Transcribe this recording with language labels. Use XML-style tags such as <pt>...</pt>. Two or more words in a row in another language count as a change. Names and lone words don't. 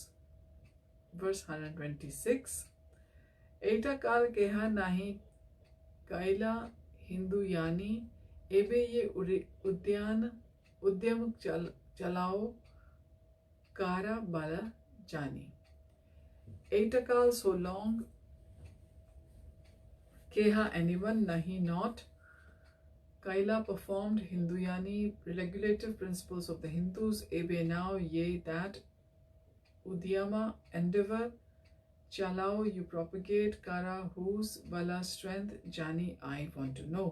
<en>Verse 126.</en> <bn>এত কাল কেহ নাহি কৈল হিন্দু য়ানি এবে যে উদ্যম চালাও কার বল জানি. এত কাল</bn> <en>so long, keha anyone, nahi not, kaila performed, hinduyani regulative principles of the Hindus, ebe now, ye that, udyama endeavor, chalao you propagate, kara whose, bala strength, jani I want to know.</en>